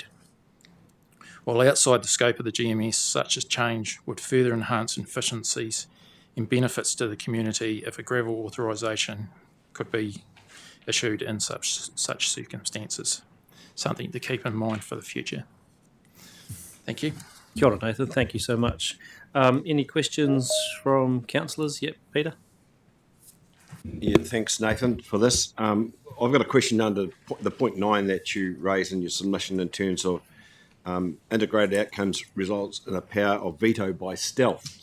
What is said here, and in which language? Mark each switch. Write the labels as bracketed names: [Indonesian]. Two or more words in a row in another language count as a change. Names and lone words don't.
[English] While outside the scope of the GMS, such a change would further enhance efficiencies and benefits to the community if a gravel authorisation could be issued in such circumstances. Something to keep in mind for the future. Thank you. [Māori] Kia ora, Nathan. [English] Thank you so much. Any questions from councillors? Yep, Peter. Yeah, thanks, Nathan, for this. I've got a question under the point 9 that you raised in your submission in terms of integrated outcomes results in a power of veto by stealth.